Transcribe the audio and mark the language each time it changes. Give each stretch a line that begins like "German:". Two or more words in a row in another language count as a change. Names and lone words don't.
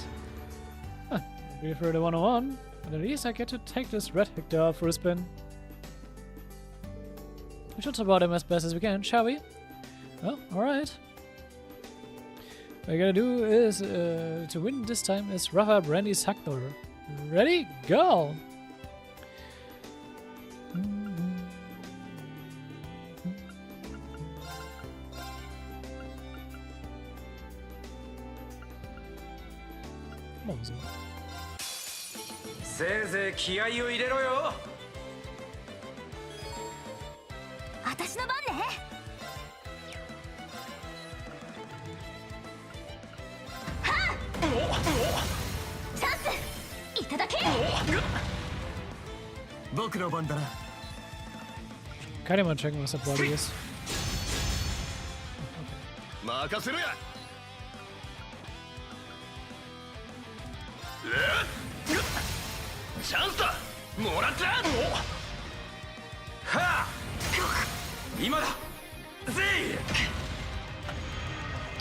English: Huh, be for the 101, but at least I get to take this Red Hector for a spin. We should support him as best as we can, shall we? Well, alright. What I gotta do is, to win this time, is rough up Randy's Hackler. Ready? Go!
Japanese: せいぜい気合を入れろよ。私の番ね。はっチャンスいただけ。僕の番だな。
German: Kann ich mal checken, was das Body ist.
Japanese: 任せろや。チャンスだ。もらった。はあ、今だ。ぜい。